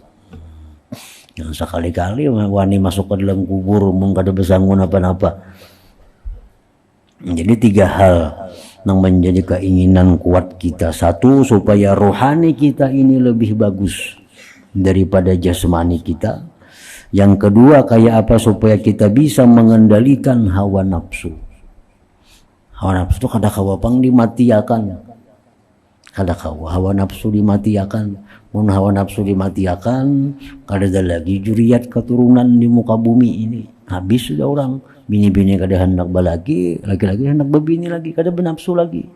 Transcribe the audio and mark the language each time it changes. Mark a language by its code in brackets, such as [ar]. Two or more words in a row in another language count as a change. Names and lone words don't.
[bjn] Jangan sekali-kali wani masuk ke dalam kubur mungkin ada besangu apa-apa. [id] Jadi 3 hal yang menjadi keinginan kuat kita. 1, supaya rohani kita ini lebih bagus daripada jasmani kita. Yang kedua, kayak apa supaya kita bisa mengendalikan hawa nafsu. [bjn] Hawa nafsu itu kadang-kadang pang dimatiakan. Kadang-kadang hawa nafsu dimatiakan. Mun hawa nafsu dimatiakan, kada lagi juriat keturunan di muka bumi ini. [id] Habis sudah orang. [bjn] Bini-bini kada hendak balaki, laki-laki hendak berbini lagi, kada bernafsu lagi.